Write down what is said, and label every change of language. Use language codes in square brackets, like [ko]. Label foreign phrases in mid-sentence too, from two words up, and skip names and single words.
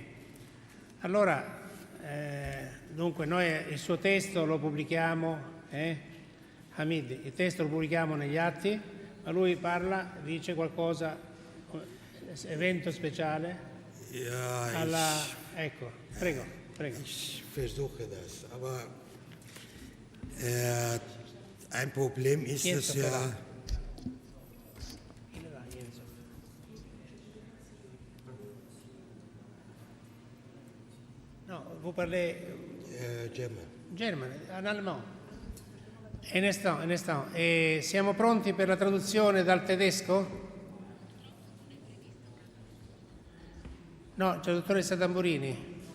[it] Allora, dunque noi il suo testo lo pubblichiamo, Hamid, il testo lo pubblichiamo negli atti, ma lui parla, dice qualcosa, evento speciale, [de] Ja, [it] ecco, prego. [de] ich versuche das. Aber ein Problem ist es ja, [it] No, [fr] vous parlez [en] German. German, [fr] en allemand. Un instant. [it] Siamo pronti per la traduzione dal tedesco? No, c'è la dottoressa Tamburini.